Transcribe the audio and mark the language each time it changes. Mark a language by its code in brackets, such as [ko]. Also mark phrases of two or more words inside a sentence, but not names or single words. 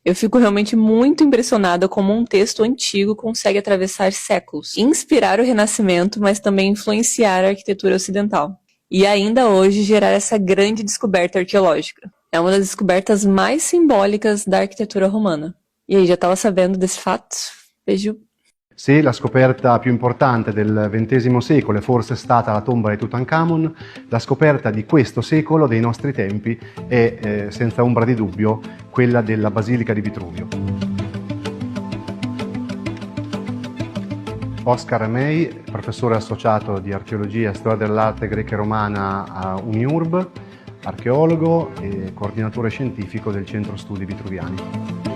[pt] Eu fico realmente muito impressionada como um texto antigo consegue atravessar séculos, inspirar o Renascimento, mas também influenciar a arquitetura ocidental. E ainda hoje gerar essa grande descoberta arqueológica. É uma das descobertas mais simbólicas da arquitetura romana. E aí, já estava sabendo desse fato? Beijo. [it] Se la scoperta più importante del XX secolo è forse stata la tomba di Tutankhamon, la scoperta di questo secolo, dei nostri tempi, è senza ombra di dubbio quella della Basilica di Vitruvio. Oscar May, professore associato di archeologia e storia dell'arte greca e romana a Uniurb, archeologo e coordinatore scientifico del Centro Studi Vitruviani.